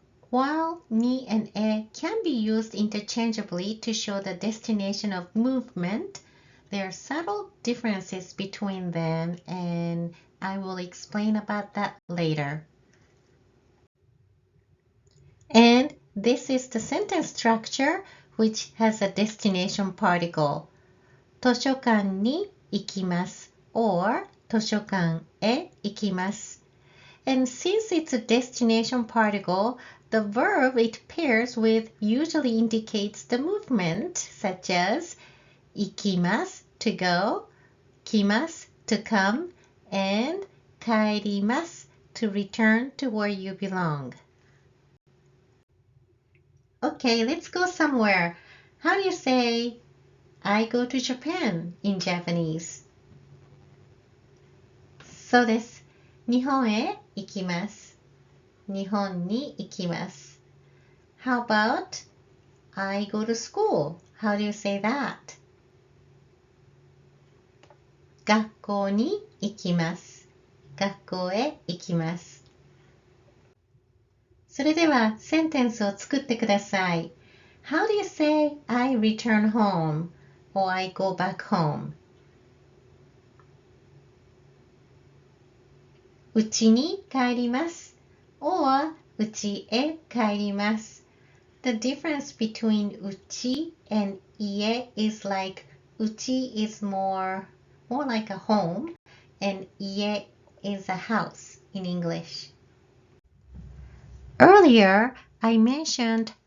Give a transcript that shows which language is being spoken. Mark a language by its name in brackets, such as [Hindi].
[English] While ni and e can be used interchangeably to show the destination of movement, there are subtle differences between them, and I will explain about that later. And this is the sentence structure which has a destination particle. [Japanese] 図書館に行きます [English] or [Japanese] 図書館へ行きます. [English] And since it's a destination particle, the verb it pairs with usually indicates the movement, such as 行きます to go, 来ます to come, and 帰ります to return to where you belong. Okay, let's go somewhere. How do you say I go to Japan in Japanese? [Japanese] そうです。日本へ行きます。日本に行きます。 [English] How about I go to school? How do you say that? [Japanese] 学校に行きます。学校へ行きます。それではセンテンスを作ってください。 [English] How do you say I return home or I go back home? [Japanese] うちに帰ります [English] or [Japanese] うちへ帰ります。 [English] The difference between うち and 家 is like うち is more like a home and 家 is a house in English. Earlier, I mentioned